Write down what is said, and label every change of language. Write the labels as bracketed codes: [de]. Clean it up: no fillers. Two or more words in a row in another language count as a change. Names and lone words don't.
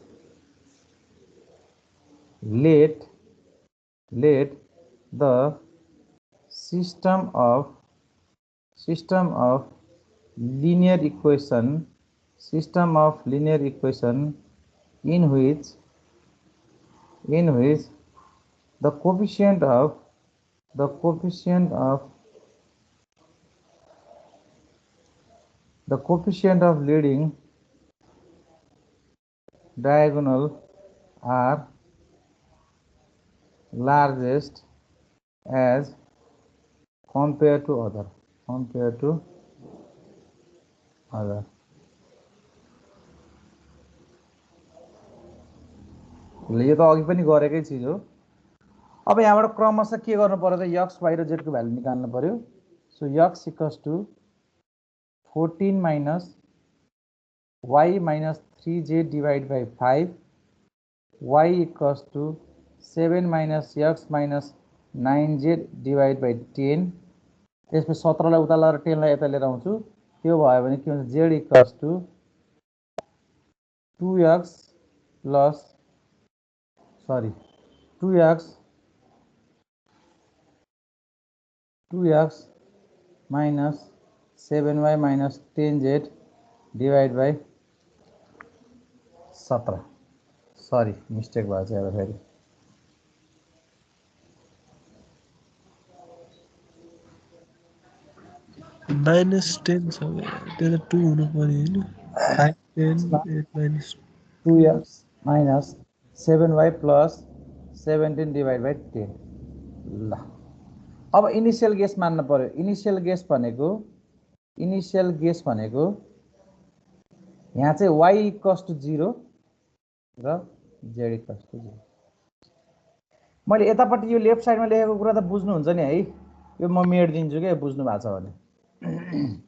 [en] let the system of linear equation in which the coefficient of leading diagonal are largest as compared to other [ne] यो त अघि पनि गरेकै चीज हो अब यहाँबाट क्रमशः के गर्नु पर्यो त x y र z को भ्यालु निकाल्नु पर्यो सो [en] x equals to 14 minus y minus 3z divided by 5 y equals to 7 minus x minus 9z divided by 10 [ne] त्यसपछि 17 लाई उता लगाएर 10 लाई यता लिएर आउँछु त्यो भयो भने के हुन्छ [en] z equals to 2x minus 7y minus 10z divided by 17 sorry mistake [ne] भएको छ अब फेरि -10 छ त्यो त 2 हुनु पर्यो हैन 5 10 8 minus [en] 2x minus 7y plus 17 divided by 10 [ne] ल अब [en] initial guess [ne] मान्न पर्यो इनिशियल गेस भनेको [en] initial guess [ne] भनेको यहाँ चाहिँ y [en] equals to [ne] 0 र z [en] equals to [ne] 0। मैले यतापट्टि यो [en] left sideमा [ne] लेखेको कुरा त बुझ्नुहुन्छ नि है, यो म मेट्दिन्छु के बुझ्नु भएको छ भने।